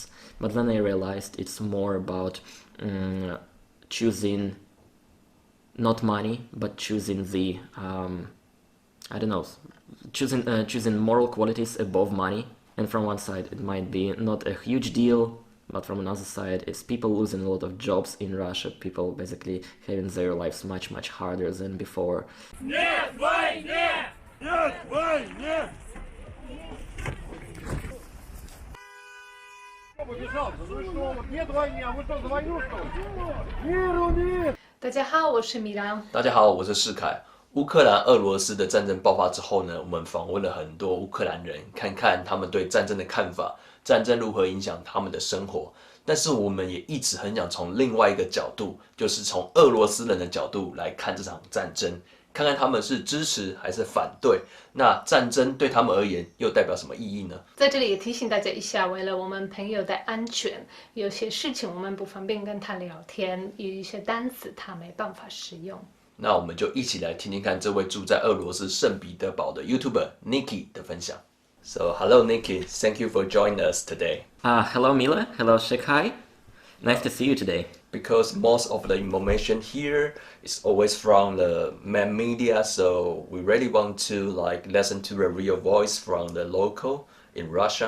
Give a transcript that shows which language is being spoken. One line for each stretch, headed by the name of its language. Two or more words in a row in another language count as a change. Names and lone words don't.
English: But then I realized it's more about choosing not money, but choosing the choosing moral qualities above money. And from one side it might be not a huge deal, but from another side it's people losing a lot of jobs in Russia, people basically having their lives much harder than before.
Russian: Нет войне! Нет войне! Нет войны, а вы что, за войну что ли? Миру нет!
Chinese: 大家好，我是米拉。大家好，我是世凯。乌克兰、俄罗斯的战争爆发之后呢，我们访问了很多乌克兰人，看看他们对战争的看法，战争如何影响他们的生活。但是我们也一直很想从另外一个角度，就是从俄罗斯人的角度来看这场战争，看看他们是支持还是反对。那战争对他们而言又代表什么意义呢？在这里也提醒大家一下，为了我们朋友的安全，有些事情我们不方便跟他聊天，有一些单词他没办法使用。那我们就一起来听听看这位住在俄罗斯圣彼得堡的 YouTuber Niki 的分享。
English: So, hello Niki, thank you for joining us today. Hello Mila, hello Shekhai. Nice to see you today. Because most of the information here is always from the main media, so we really want to listen to the real voice from the local in Russia.